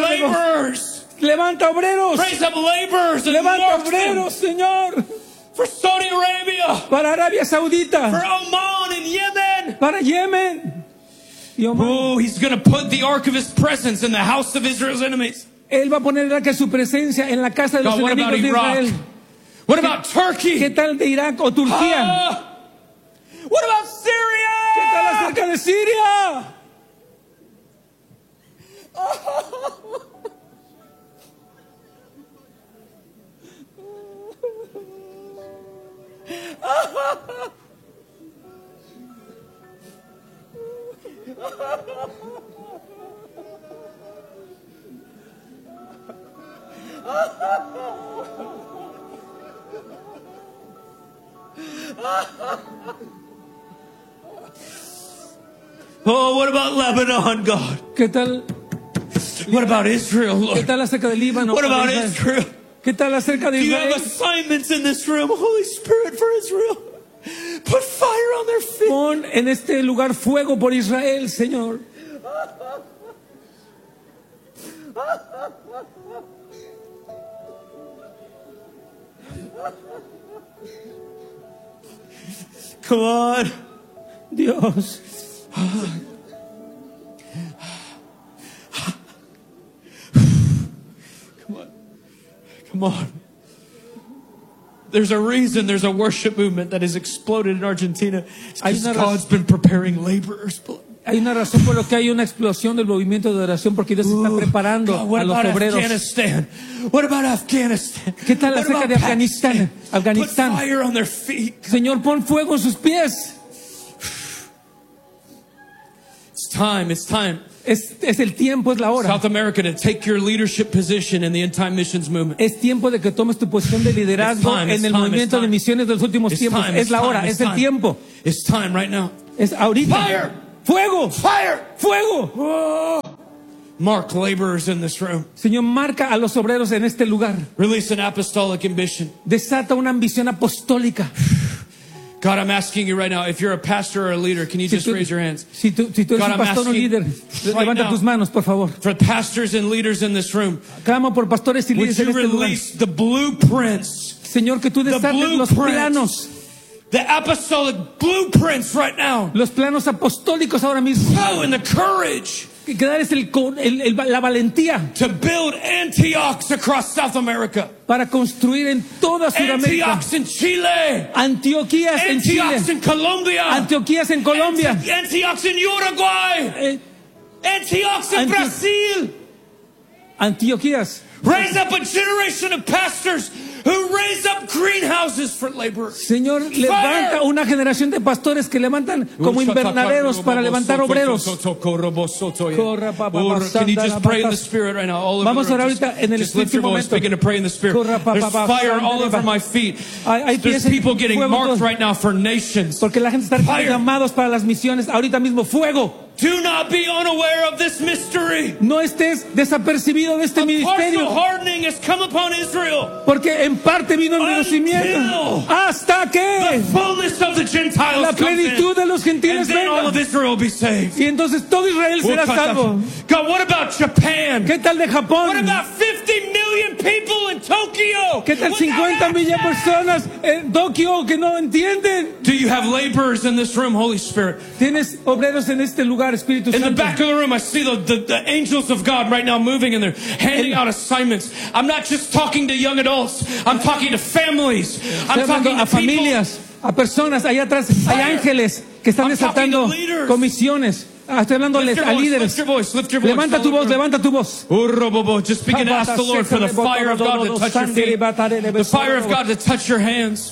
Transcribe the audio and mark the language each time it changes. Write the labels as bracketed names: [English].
[English] up laborers. [Spanish] Levanta obreros. [English] Raise up laborers. [Spanish] Levanta obreros, Señor. [English] For Saudi Arabia. [Spanish] Para Arabia Saudita. [English] For Oman and Yemen. [Spanish] Para Yemen. [English] Oh, he's going to put the ark of his presence in the house of Israel's enemies. [Spanish] Él va a poner la que su presencia en la casa de [English] God, [Spanish] los enemigos de Israel. [English] What about Turkey? [Spanish] ¿Qué tal de Irak o Turquía? [English] What about Syria? [Spanish] ¿Qué tal acerca de Siria? [English] Oh, what about Lebanon, God? [Spanish] ¿Qué tal? [English] What about Israel, Lord? [Spanish] ¿Qué tal acerca de Líbano? [English] What about Israel? [Spanish] ¿Qué tal acerca de Israel? [English] You have assignments in this room, Holy Spirit, for Israel. Put fire on their feet. [Spanish] Pon en este lugar fuego por Israel, Señor. [English] Come on, [Spanish] Dios. [English] Come on. Come on. There's a reason there's a worship movement that has exploded in Argentina. Because God's been preparing laborers. [Spanish] Hay una razón por la que hay una explosión del movimiento de oración porque Dios está preparando [English] God, [Spanish] a los obreros. [English] Afghanistan? What about Afghanistan? [Spanish] ¿Qué tal la cerca de Afganistán? Afganistán. [English] Put fire on their feet. [Spanish] Señor, pon fuego en sus pies. [English] It's time. [Spanish] Es el tiempo, es la hora. [English] South America, to take your leadership position in the end time missions movement. [Spanish] Es tiempo de que tomes tu posición de liderazgo en el movimiento de misiones de los últimos tiempos. Es la hora, es el tiempo. [English] It's time right now. [Spanish] Es ahorita. [English] Fire! [Spanish] Fuego! [English] Fire! [Spanish] Fuego! [English] Mark laborers in this room. [Spanish] Señor, marca a los obreros en este lugar. [English] Release an apostolic ambition. [Spanish] Desata una ambición apostólica. [English] God, I'm asking you right now, if you're a pastor or a leader, can you just raise your hands? [Spanish] Si tú eres God, un pastor o líder, levanta tus manos, por favor. [English] For pastors and leaders in this room, [Spanish] clamo por pastores y líderes en este lugar. [English] Would you release the blueprints? [Spanish] Señor, que tú desates los planos. [English] The apostolic blueprints right now. [Spanish] Los planos apostólicos ahora mismo. [English] Flow in the courage. [Spanish] que darles la valentía [English] to build Antiochs across South America. [Spanish] Para construir en toda Sudamérica. [English] Antiochs in Chile. [Spanish] Antioquías en Chile. [English] Antiochs in Colombia. [Spanish] Antioquías en Colombia. [English] Antiochs in Uruguay. Antiochs in Brazil. [Spanish] Antioquías. [English] Raise up a generation of pastors who raise up greenhouses for laborers. [Spanish] Señor, levanta una generación de pastores que levantan como invernaderos para levantar obreros. [English] Corra, can you just pray in the spirit right now? [Spanish] Vamos a orar ahorita en el Espíritu. [English] Just lift your voice, begin to pray in the spirit. There's fire all over my feet. There's people getting marked right now for nations. [Spanish] Porque la gente está llamados para las misiones ahorita mismo. Fuego. [English] Do not be unaware of this mystery. [Spanish] No estés desapercibido de este misterio. [English] A partial hardening has come upon Israel. [Spanish] Porque en parte vino el endurecimiento. Hasta que [English] the fullness of the Gentiles [Spanish] la plenitud [English] comes [Spanish] de los gentiles [English] and then all of Israel will be saved. [Spanish] Y entonces todo Israel será salvo. [English] God, what about Japan? [Spanish] ¿Qué tal de Japón? [English] What about 50 million people in Tokyo? [Spanish] ¿Qué tal 50 millones de personas en Tokio que no entienden? [English] Do you have laborers in this room, Holy Spirit? [Spanish] ¿Tienes obreros en este lugar, Espíritu Santo? [English] In the back of the room, I see the angels of God right now moving, and they're handing out assignments. I'm not just talking to young adults. I'm talking to families. I'm talking to [Spanish] familias, a personas. Allá atrás hay ángeles que están desatando comisiones. Estoy hablándoles a líderes. Levanta tu voz, levanta tu voz. [English] Just begin to ask the Lord for the fire of God to touch your feet. The fire of God to touch your hands.